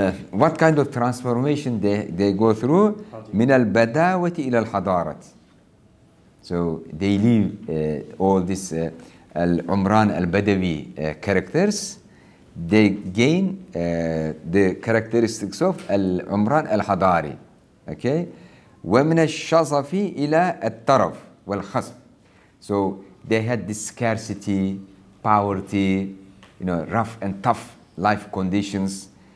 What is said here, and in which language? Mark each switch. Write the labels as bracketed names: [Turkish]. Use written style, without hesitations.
[English] What kind of transformation they go through? [Arabic] من البداوة إلى الحضارة. [English] So they leave all this al-Umran al-Badawi characters. They gain the characteristics of al-Umran al-Hadari. Okay? [Arabic] ومن الشظف إلى الترف والخصب. [English] So they had this scarcity, poverty, rough and tough life conditions.